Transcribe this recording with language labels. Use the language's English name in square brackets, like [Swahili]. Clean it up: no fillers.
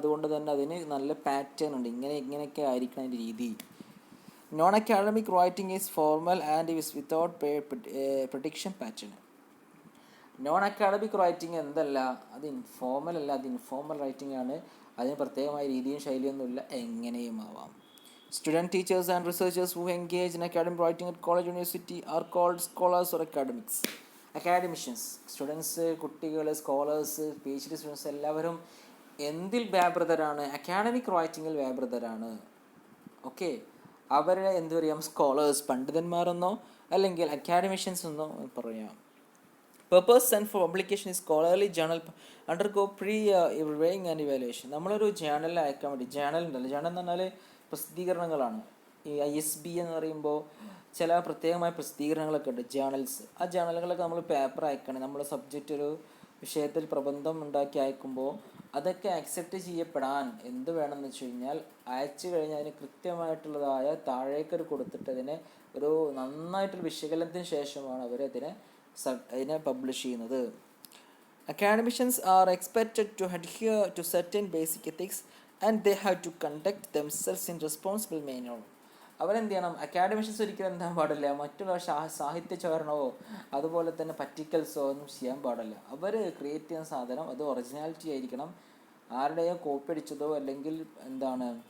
[Malayalam] അതുകൊണ്ട് തന്നെ അതിന് നല്ല പാറ്റേൺ ഉണ്ട്, ഇങ്ങനെയൊക്കെ ആയിരിക്കണം അതിൻ്റെ രീതി. [English] Non academic writing is formal and is without prediction pattern. [Malayalam] Non academic writing എന്തല്ല, അത് ഇൻഫോർമൽ അല്ല, അത് ഇൻഫോർമൽ റൈറ്റിംഗ് ആണ്. അതിന് പ്രത്യേകമായ രീതിയും ശൈലിയൊന്നുമില്ല, എങ്ങനെയും ആവാം. [English] Student, teachers and researchers who engage in academic writing at college university are called scholars or academics. [Malayalam] Academicians, students, കുട്ടികൾ, സ്കോളേഴ്സ്, PhD സ്റ്റുഡൻസ് എല്ലാവരും എന്തിൽ വ്യാപൃതരാണ്? അക്കാഡമിക് റൈറ്റിങ്ങിൽ വ്യാപൃതരാണ്. ഓക്കെ, അവരെ എന്ത് പറയാം? സ്കോളേഴ്സ്, പണ്ഡിതന്മാരെന്നോ അല്ലെങ്കിൽ അക്കാഡമിഷ്യൻസ് എന്നോ പറയാം. [English] Purpose and for publication is scholarly journal undergo pre-reviewing and evaluation. [Malayalam] നമ്മളൊരു ജേണലിൽ അയക്കാൻ വേണ്ടി, ജേണൽ ഉണ്ടല്ലോ, ജേണൽ എന്ന് പറഞ്ഞാൽ പ്രസിദ്ധീകരണങ്ങളാണ്. ഈ ISB എന്ന് പറയുമ്പോൾ ചില പ്രത്യേകമായ പ്രസിദ്ധീകരണങ്ങളൊക്കെ ഉണ്ട്, ജേണൽസ്. ആ ജേണലുകളൊക്കെ നമ്മൾ പേപ്പർ അയക്കണം. നമ്മുടെ സബ്ജക്റ്റ് ഒരു വിഷയത്തിൽ പ്രബന്ധം ഉണ്ടാക്കി അയക്കുമ്പോൾ അതൊക്കെ അക്സെപ്റ്റ് ചെയ്യപ്പെടാൻ എന്ത് വേണമെന്ന് വെച്ച് കഴിഞ്ഞാൽ, അയച്ചു കഴിഞ്ഞാൽ അതിന് കൃത്യമായിട്ടുള്ളതായ താഴേക്കൊരു കൊടുത്തിട്ട് അതിനെ ഒരു നന്നായിട്ടൊരു വിശകലനത്തിന് ശേഷമാണ് അതിനെ പബ്ലിഷ് ചെയ്യുന്നത്. [English] Academicians are expected to adhere to certain basic ethics and they have to conduct themselves in responsible manner. [Malayalam] അവരെന്ത് ചെയ്യണം? അക്കാഡമിഷ്യൻസ് ഒരിക്കലും എന്താൻ പാടില്ല, മറ്റുള്ള സാഹിത്യ ചോരണമോ അതുപോലെ തന്നെ പറ്റിക്കൽസോ ഒന്നും ചെയ്യാൻ പാടില്ല. അവർ ക്രിയേറ്റ് ചെയ്യുന്ന സാധനം അത് ഒറിജിനാലിറ്റി ആയിരിക്കണം, ആരുടെയോ കോപ്പി അടിച്ചതോ അല്ലെങ്കിൽ എന്താണ്.